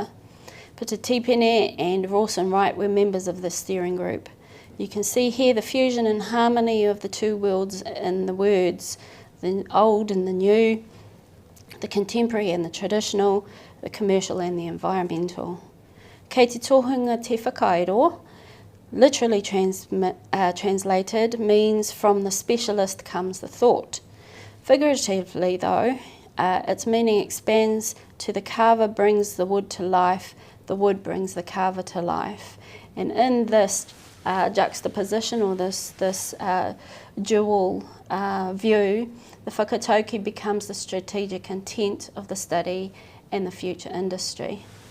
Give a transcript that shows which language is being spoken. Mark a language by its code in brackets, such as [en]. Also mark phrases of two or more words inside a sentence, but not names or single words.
[en] Pita Tipene and Rawson Wright were members of the steering group. You can see here the fusion and harmony of the two worlds in the words, the old and the new, the contemporary and the traditional, the commercial and the environmental. [mi] Kei te tohunga te whakairo, [en] literally translated, means from the specialist comes the thought. Figuratively though, its meaning expands to the carver brings the wood to life, the wood brings the carver to life. And in this juxtaposition, or this dual view, the whakatauki becomes the strategic intent of the study and the future industry.